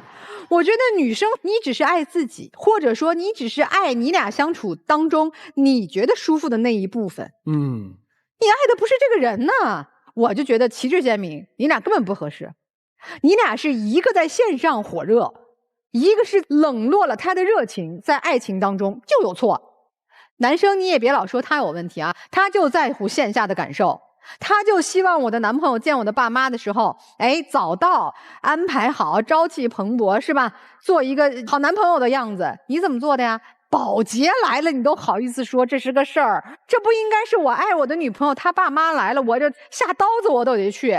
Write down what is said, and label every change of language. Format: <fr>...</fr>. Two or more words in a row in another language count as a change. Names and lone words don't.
<zh>我覺得女生你只是愛自己，或者說你只是愛你倆相處當中你覺得舒服的那一部分。你愛的不是這個人呢。我就覺得旗幟鮮明，你倆根本不合適。你倆是一個在線上火熱，一個是冷落了他的熱情，在愛情當中就有錯。男生你也別老說他有問題啊，他就在乎線下的感受。他就希望我的男朋友見我的爸媽的時候，早到，安排好，朝氣蓬勃，是吧？做一個好男朋友的樣子。你怎麼做的呀？保潔來了，你都好意思說這是個事兒？這不應該是我愛我的女朋友，她爸媽來了，我這下刀子我都得去。</zh>